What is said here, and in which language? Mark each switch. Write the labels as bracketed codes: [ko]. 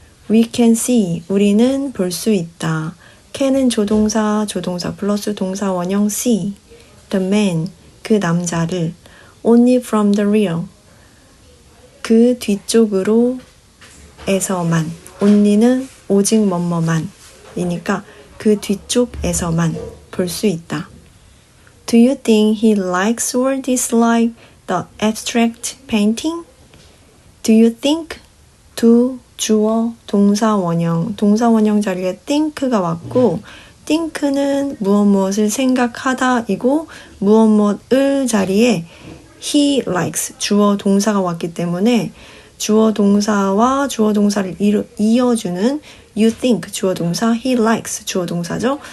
[en] We can see, [ko] 우리는 볼 수 있다. can은 조동사, 조동사 플러스 동사 원형 see, [en] the man, [ko] 그 남자를, [en] only from the rear, [ko] 그 뒤쪽으로 에서만, only는 오직 뭐뭐만 이니까 그 뒤쪽에서만 볼 수 있다. [en] Do you think he likes or dislike the abstract painting? Do you think? [ko] do, 주어, 동사 원형, 동사 원형 자리에 think가 왔고 think는 무엇을 생각하다이고 무엇을 자리에 [en] he likes, [ko] 주어 동사가 왔기 때문에 주어 동사와 주어 동사를 이어주는 [en] you think, [ko] 주어 동사, he likes, 주어 동사죠.